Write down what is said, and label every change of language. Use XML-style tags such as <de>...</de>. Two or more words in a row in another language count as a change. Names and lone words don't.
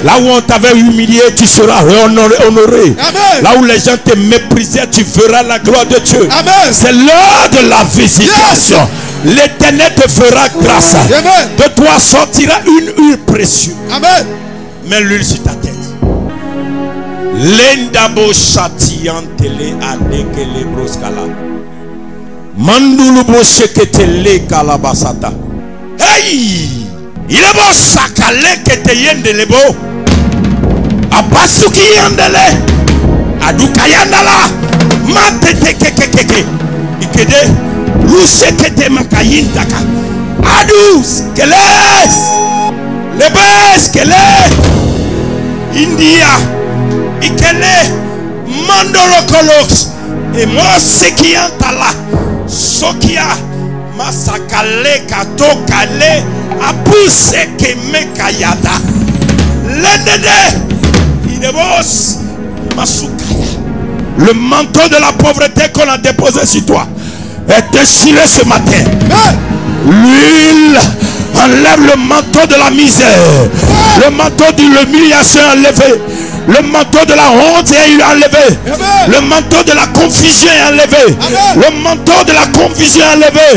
<fr>Là où on t'avait humilié, tu seras honoré. Amen. Là où les gens te méprisaient, tu verras la gloire de Dieu. C'est l'heure de la visitation. L'Éternel te fera grâce. Amen. De toi sortira une huile précieuse. Amen. Mets l'huile sur ta tête. L'endabo chatiantele adekele broskala. Mandulu bosheketele kalabasata. Hey! Il est bon sakale kete yendelebo. Abasuki yandele. Aduka yandala. Matete kekekeke. Ikede. Lusekete makayindaka. Adus keles. Lebes kele. India. Ikele. Mandolo kolox. Et moi sekiantala. Sokia. Masakale kato kale apuse kemekayada lenede idebos masukaya Le manteau de la pauvreté qu'on a déposé sur toi est déchiré ce matin. L'huile enlève le manteau de la misère. Le manteau de l'humiliation est enlevé. Le manteau de la honte est enlevé. Le manteau de la confusion est enlevé. Le manteau de la confusion est enlevé.</fr>